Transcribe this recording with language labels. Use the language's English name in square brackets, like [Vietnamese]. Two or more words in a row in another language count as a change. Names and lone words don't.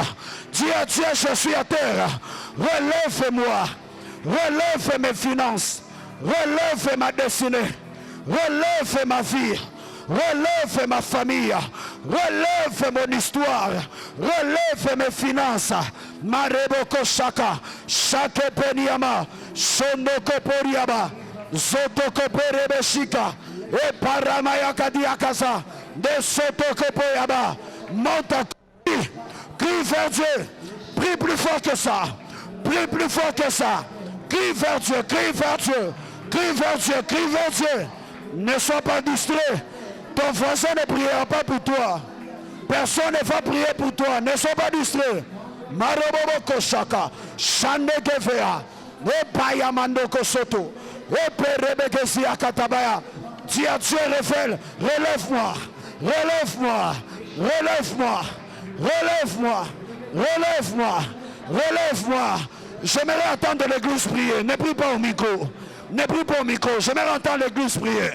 [French] Dis à Dieu, je suis à terre. Relève-moi. Relève mes finances. Relève ma destinée. Relève ma vie. Relève ma famille. Relève mon histoire. Relève mes finances. Mareboko Shaka. Shake Peniama. Shondoko Poriaba. Zotoko Perebeshika. Et Paramayaka Diakaza. De Sotoko Poyaba. Monte à crie. Crie vers Dieu. Prie plus fort que ça. Prie plus fort que ça. Crie vers Dieu. Crie vers Dieu. Crie vers Dieu. Crie vers Dieu. Ne sois pas distrait. Ton voisin ne priera pas pour toi. Personne ne va prier pour toi. Ne sois pas distrait. Maroboko Shaka. Shande Gevea. E Payamando Kosoto. E Perebekesia Katabaya. Dis à Dieu, relève-moi. Relève-moi. Relève-moi. Relève-moi. Relève-moi. Relève-moi. J'aimerais entendre l'église prier. Ne prie pas au micro. Ne prie pas au micro. J'aimerais entendre l'église prier.